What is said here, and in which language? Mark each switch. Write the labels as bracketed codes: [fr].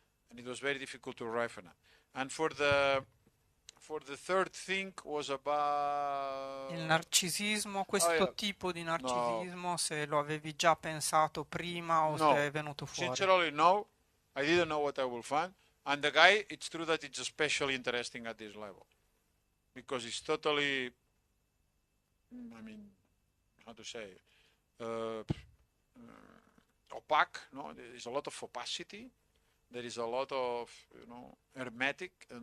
[en] And it was very difficult to arrive on it. And for the third thing was about... [it] Il narcisismo, questo tipo di narcisismo, se lo avevi già pensato prima o se è venuto fuori? [en] Sincerely, no. I didn't know what I would find. And the guy, it's true that it's especially interesting at this level. Because it's totally, how to say, opaque. There is a lot of opacity. There is a lot of, hermetic.